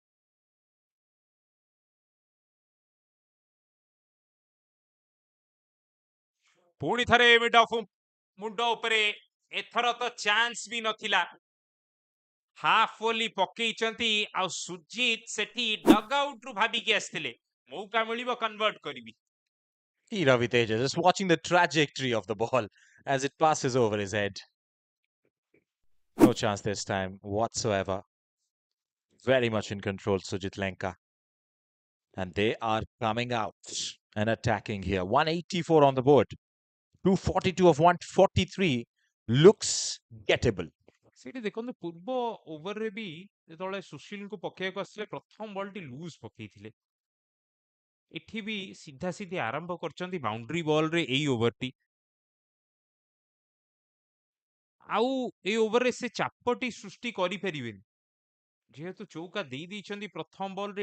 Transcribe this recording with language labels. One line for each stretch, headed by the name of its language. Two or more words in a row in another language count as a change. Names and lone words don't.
Odia: ପୁଣି ଥରେ
English: mid off
Odia: ମୁଣ୍ଡ ଉପରେ। ଏଥର ତ ଚାନ୍ସ ବି ନଥିଲା, ହାଫ୍ ବୋଲି ପକେଇଛନ୍ତି ଆଉ ସୁଜିତ ସେଠି
English: dug out
Odia: ରୁ ଭାବିକି ଆସିଥିଲେ ମୌକା ମିଳିବ କନଭର୍ଟ କରିବି।
English: Raviteja just watching the trajectory of the ball as it passes over his head. No chance this time whatsoever. Very much in control, Sujit Lenka. And they are coming out and attacking here. 184 on the board. 242 of 143 looks gettable.
Odia: ସେଠି ଦେଖନ୍ତୁ ପୂର୍ବ ଓଭରରେ ବି ଯେତେବେଳେ ସୁଶୀଲଙ୍କୁ ପକେଇବାକୁ ଆସିଲେ ପ୍ରଥମ ବଲଟି ଲୁଜ୍ ପକେଇଥିଲେ। ଏଠି ବି ସିଧା ସିଧି ଆରମ୍ଭ କରିଛନ୍ତି
English: boundary ball-re
Odia: ଏଇ ଓଭରଟି। ଆଉ ଏଇ ଓଭରରେ ସେ ଚାପଟି ସୃଷ୍ଟି କରିପାରିବେନି, ଯେହେତୁ ଚୌକା ଦେଇ ଦେଇଛନ୍ତି ପ୍ରଥମ ବଲରେ।